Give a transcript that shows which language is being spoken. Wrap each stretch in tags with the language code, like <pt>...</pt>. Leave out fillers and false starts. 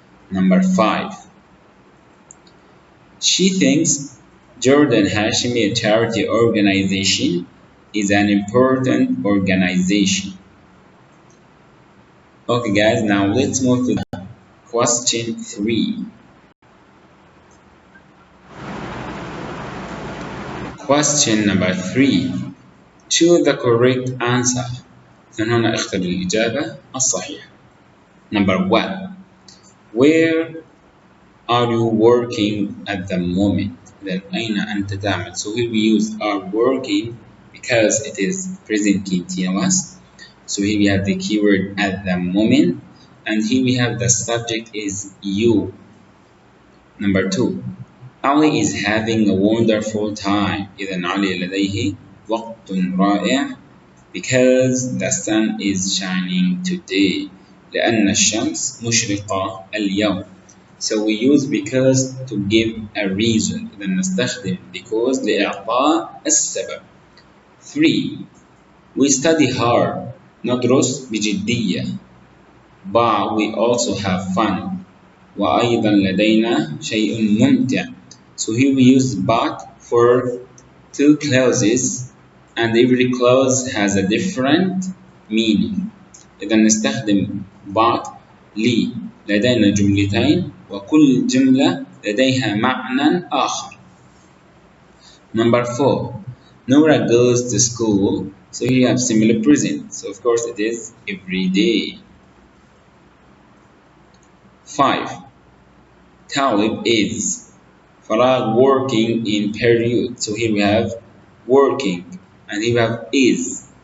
<en>Number 5, she thinks Jordan Hashimi Charity Organization is an important organization. Okay, guys, now let's move to the question 3. Question number 3. Choose the correct answer.</en> <ar>هنا اختر الإجابة الصحيحة.</ar> <en>Number 1. Where are you working at the moment? Then</en> <ar>أين أنت تعمل?</ar> <en>So here we use are working because it is present continuous. So here we have the keyword at the moment, and here we have the subject is you. Number 2. Ali is having a wonderful time.</en> <ar>إذا علي لديه وقت رائع</ar> <en>because the sun is shining today.</en> <ar>لأن الشمس مشرقة اليوم.</ar> <en>So we use because to give a reason.</en> <ar>إذا نستخدم because لإعطاء السبب.</ar> <en>3. We study hard.</en> <ar>ندرس بجدية.</ar> <en>But we also have fun.</en> <ar>وأيضا لدينا شيء ممتع.</ar> <en>So here we use but for 2 clauses, and every clause has a different meaning.</en> <ar>إذا نستخدم but لي لدينا جملتين وكل جملة لديها معنى آخر.</ar> <en>Number 4. Nora goes to school. So here you have similar present. So of course it is every day. 5. Talib is Farag working in period. So here we have working, and here we have is.</en>